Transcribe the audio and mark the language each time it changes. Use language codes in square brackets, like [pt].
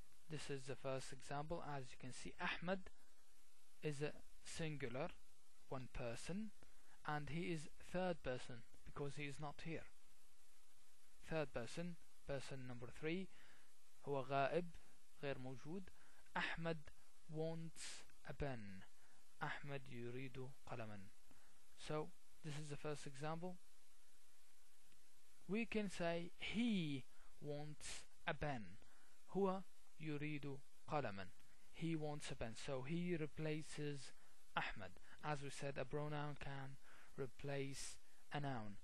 [en] This is the first example. As you can see, Ahmed is a singular, one person, and he is third person because he is not here. Third person, person number 3, [ar] هو غائب, غير موجود. [en] Ahmed wants a pen. [ar] Ahmed يريد قلما. [en] So this is the first example. We can say he wants a pen. [ar] هو يريد قلما. [en] He wants a pen. So he replaces Ahmed. As we said, a pronoun can replace a noun.